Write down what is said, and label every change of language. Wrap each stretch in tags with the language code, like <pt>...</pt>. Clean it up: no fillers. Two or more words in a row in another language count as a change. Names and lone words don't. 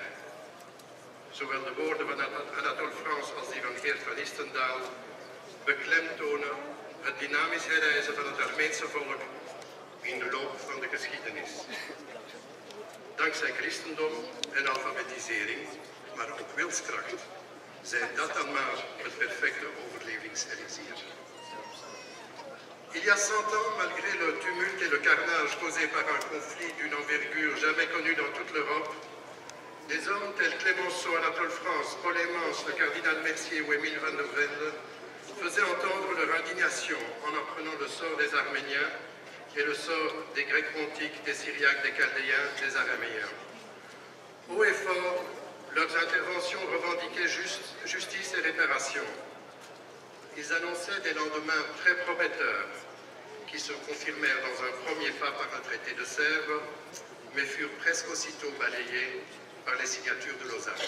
<nl>Zowel de woorden van Anatole France als die van Geert van Istendaal beklemtonen het dynamisch herrijzen van het Armeense volk in de loop van de geschiedenis. Dankzij christendom en alfabetisering, maar ook wilskracht, zijn dat dan maar het perfecte overlevingselixier.</nl> <fr>Il y a 100 ans, malgré le tumulte et le carnage causé par un conflit d'une envergure jamais connue dans toute l'Europe, des hommes tels Clémenceau, Anatole France, Paul Hemans, le cardinal Mercier ou Émile van der Velde faisaient entendre leur indignation en apprenant le sort des Arméniens et le sort des Grecs pontiques, des Syriaques, des Chaldéens, des Araméens. Haut et fort, leurs interventions revendiquaient justice et réparation. Ils annonçaient des lendemains très prometteurs, qui se confirmèrent dans un premier pas par un traité de Sèvres, mais furent presque aussitôt balayés par les signatures de Lausanne.</fr>